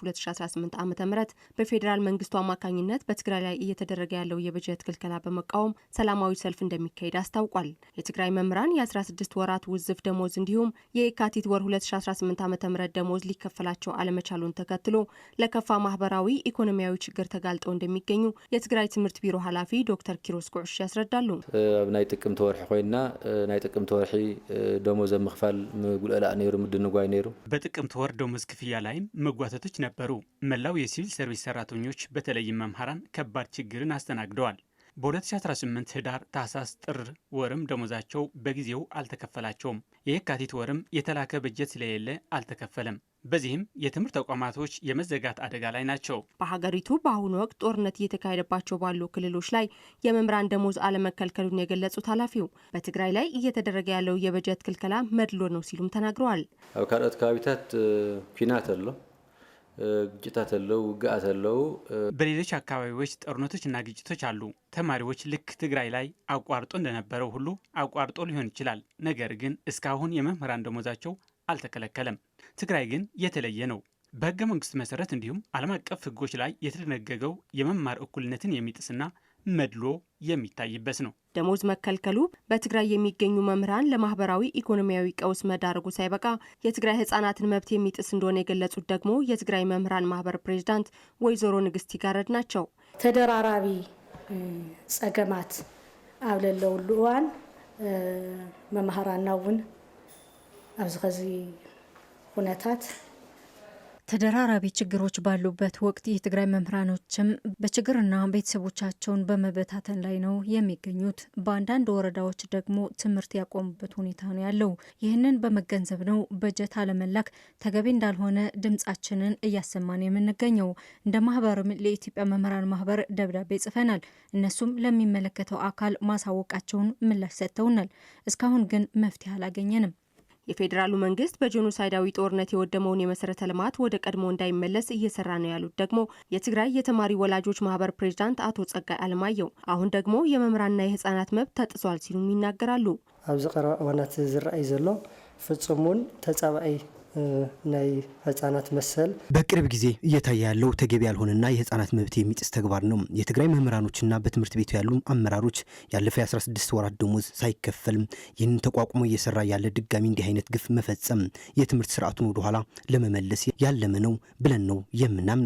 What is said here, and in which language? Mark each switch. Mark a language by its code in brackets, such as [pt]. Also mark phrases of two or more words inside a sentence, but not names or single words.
[am] 2018 ዓ.ም በፌዴራል መንግስቱ አማካኝነት በትግራይ ላይ እየተደረገ ያለው የበጀት ክልከላ በመቃወም ሰላማዊ ሰልፍ እንደሚካሄድ አስታውቋል። የትግራይ መምህራን የ16 ወራት ውዝፍ ደሞዝ እንዲሁም የካቲት ወር 2018 ዓ.ም ደሞዝ ሊከፈላቸው አለመቻሉን ተከትሎ ለከፋ ማህበራዊ ኢኮኖሚያዊ ችግር ተጋልጠው እንደሚገኙ የትግራይ ትምህርት ቢሮ ኃላፊ ዶክተር ኪሮስ ኩዕሽ ያስረዳሉ። [ti] ናይ ጥቅምት ወርሒ ኮይና ጥቅምት ወርሒ ደሞዝ መክፈል ጉልላ ነይሩ ምድንጓይ ነይሩ። [am] በጥቅምት ወር ደሞዝ ክፍያ ላይም መጓተቶች ነበሩ። መላው የሲቪል ሰርቪስ ሰራተኞች በተለይም መምህራን ከባድ ችግርን አስተናግደዋል። በ2018 ህዳር፣ ታህሳስ፣ ጥር ወርም ደሞዛቸው በጊዜው አልተከፈላቸውም። የካቲት ወርም የተላከ በጀት ስለሌለ አልተከፈለም። በዚህም የትምህርት ተቋማቶች የመዘጋት አደጋ ላይ ናቸው። በሀገሪቱ በአሁኑ ወቅት ጦርነት እየተካሄደባቸው ባሉ ክልሎች ላይ የመምህራን ደሞዝ አለመከልከሉን የገለጹት ኃላፊው በትግራይ ላይ እየተደረገ ያለው የበጀት ክልከላ መድሎ ነው ሲሉም ተናግረዋል። [ti] ኣብ ካልኦት ከባቢታት ኩናት ኣሎ፣ ግጭታት አለው፣ ውግአት አለው። [am] በሌሎች አካባቢዎች ጦርነቶችና ግጭቶች አሉ። ተማሪዎች ልክ ትግራይ ላይ አቋርጦ እንደነበረው ሁሉ አቋርጦ ሊሆን ይችላል። ነገር ግን እስካሁን የመምህራን ደሞዛቸው አልተከለከለም። ትግራይ ግን የተለየ ነው። በህገ መንግስት መሰረት እንዲሁም ዓለም አቀፍ ህጎች ላይ የተደነገገው የመማር እኩልነትን የሚጥስና መድሎ የሚታይበት ነው። ደሞዝ መከልከሉ በትግራይ የሚገኙ መምህራን ለማህበራዊ ኢኮኖሚያዊ ቀውስ መዳረጉ ሳይበቃ የትግራይ ህጻናትን መብት የሚጥስ እንደሆነ የገለጹት ደግሞ የትግራይ መምህራን ማህበር ፕሬዝዳንት ወይዘሮ ንግስቲ ጋረድ ናቸው። [ti] ተደራራቢ ጸገማት ኣብ ዘለውሉ እዋን መምህራንና እውን ኣብዚ ኸዚ ሁነታት [am] ተደራራቢ ችግሮች ባሉበት ወቅት የትግራይ መምህራኖችም በችግርና ቤተሰቦቻቸውን በመበታተን ላይ ነው የሚገኙት። በአንዳንድ ወረዳዎች ደግሞ ትምህርት ያቆሙበት ሁኔታ ነው ያለው። ይህንን በመገንዘብ ነው በጀት አለመላክ ተገቢ እንዳልሆነ ድምጻችንን እያሰማን የምንገኘው። እንደ ማህበርም ለኢትዮጵያ መምህራን ማህበር ደብዳቤ ጽፈናል። እነሱም ለሚመለከተው አካል ማሳወቃቸውን ምላሽ ሰጥተውናል። እስካሁን ግን መፍትሄ አላገኘንም። የፌዴራሉ መንግስት በጄኖሳይዳዊ ጦርነት የወደመውን የመሰረተ ልማት ወደ ቀድሞ እንዳይመለስ እየሰራ ነው ያሉት ደግሞ የትግራይ የተማሪ ወላጆች ማህበር ፕሬዝዳንት አቶ ጸጋይ አለማየሁ አሁን ደግሞ የመምህራንና የህፃናት መብት ተጥሷል ሲሉም ይናገራሉ። [ti] ኣብዚ ቀረባ እዋናት ዝረአይ ዘሎ ፍጹሙን ተጻባኢ ናይ ህጻናት መሰል [am] በቅርብ ጊዜ እየታየ ያለው ተገቢ ያልሆነና የህፃናት መብት የሚጥስ ተግባር ነው። የትግራይ መምህራኖችና በትምህርት ቤቱ ያሉ አመራሮች ያለፈው 16 ወራት ደሞዝ ሳይከፈል ይህንን ተቋቁሞ እየሰራ ያለ ድጋሚ እንዲህ አይነት ግፍ መፈጸም የትምህርት ስርዓቱን ወደ ኋላ ለመመለስ ያለመ ነው ብለን ነው የምናምነው።